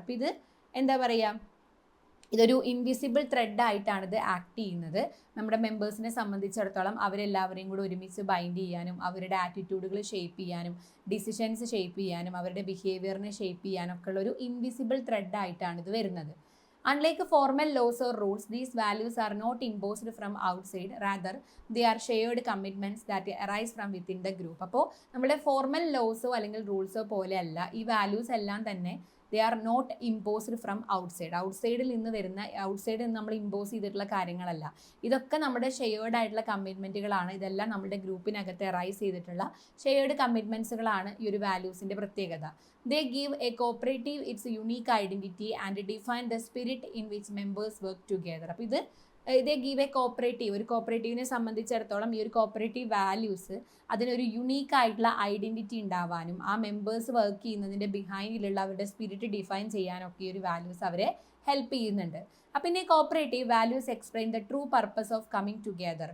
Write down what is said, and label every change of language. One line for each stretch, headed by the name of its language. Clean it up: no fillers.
Malayalam: അപ്പോൾ ഇത് എന്താ പറയുക, ഇതൊരു ഇൻവിസിബിൾ ത്രെഡായിട്ടാണ് ഇത് ആക്ട് ചെയ്യുന്നത്. നമ്മുടെ മെമ്പേഴ്സിനെ സംബന്ധിച്ചിടത്തോളം അവരെല്ലാവരെയും കൂടി ഒരുമിച്ച് ബൈൻഡ് ചെയ്യാനും, അവരുടെ ആറ്റിറ്റ്യൂഡുകൾ ഷേപ്പ് ചെയ്യാനും, ഡിസിഷൻസ് ഷേപ്പ് ചെയ്യാനും, അവരുടെ ബിഹേവിയറിനെ ഷേപ്പ് ചെയ്യാനും ഒക്കെ ഉള്ള ഒരു ഇൻവിസിബിൾ ത്രെഡായിട്ടാണ് ഇത് വരുന്നത്.
English: Unlike formal laws or rules, these values are not imposed from outside. Rather, they are shared commitments that arise from within the group.
Malayalam: അപ്പോൾ നമ്മുടെ ഫോർമൽ ലോസോ അല്ലെങ്കിൽ റൂൾസോ പോലെയല്ല ഈ വാല്യൂസ് എല്ലാം തന്നെ.
English: They are not imposed from outside.
Malayalam: ഔട്ട്സൈഡിൽ നിന്ന് നമ്മൾ impose ചെയ്തിട്ടുള്ള കാര്യങ്ങളല്ല. ഇതൊക്കെ നമ്മുടെ ഷെയർഡ് ആയിട്ടുള്ള കമ്മിറ്റ്മെൻറ്റുകളാണ്. ഇതെല്ലാം നമ്മുടെ ഗ്രൂപ്പിനകത്ത് അറൈസ് ചെയ്തിട്ടുള്ള ഷെയർഡ് കമ്മിറ്റ്മെൻറ്റ്സുകളാണ് ഈ ഒരു വാല്യൂസിൻ്റെ പ്രത്യേകത.
English: They give a cooperative its unique identity and define the spirit in which members work together.
Malayalam: അപ്പോൾ
English: they give a cooperative,
Malayalam: ഒരു കോപ്പറേറ്റീവിനെ സംബന്ധിച്ചിടത്തോളം ഈ ഒരു കോപ്പറേറ്റീവ് വാല്യൂസ് അതിനൊരു യുണീക്ക് ആയിട്ടുള്ള ഐഡൻറ്റിറ്റി ഉണ്ടാവാനും, ആ മെമ്പേഴ്സ് വർക്ക് ചെയ്യുന്നതിൻ്റെ ബിഹൈൻഡിലുള്ള അവരുടെ സ്പിരിറ്റ് ഡിഫൈൻ ചെയ്യാനൊക്കെ ഈ ഒരു വാല്യൂസ് അവരെ ഹെൽപ്പ് ചെയ്യുന്നുണ്ട്. അപ്പം പിന്നെ
English: Cooperative values explain the true purpose of coming together.